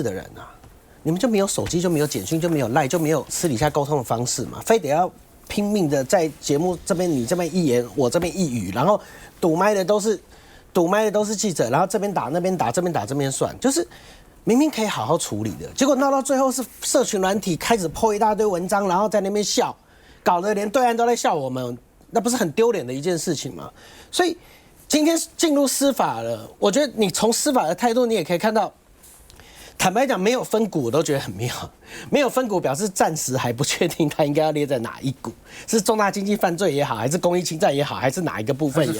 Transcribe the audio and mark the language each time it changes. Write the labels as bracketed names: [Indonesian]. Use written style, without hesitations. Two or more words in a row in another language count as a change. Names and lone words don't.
[Chinese] 的人啊，你們就沒有手機，就沒有簡訊，就沒有賴，就沒有私底下溝通的方式嘛，非得要拼命的在節目這邊你這邊一言，我這邊一語，然後堵麥的都是記者，然後這邊打那邊打，這邊打這邊算，就是明明可以好好處理的，結果鬧到最後是社群軟體開始 po 一大堆文章，然後在那邊笑，搞得連對岸都在笑我們，那不是很丟臉的一件事情嗎？所以今天進入司法了，我覺得你從司法的態度，你也可以看到。坦白講，沒有分股我都覺得很妙。沒有分股表示暫時還不確定它應該要列在哪一股，是重大經濟犯罪也好，還是公益侵占也好，還是哪一個部分也好？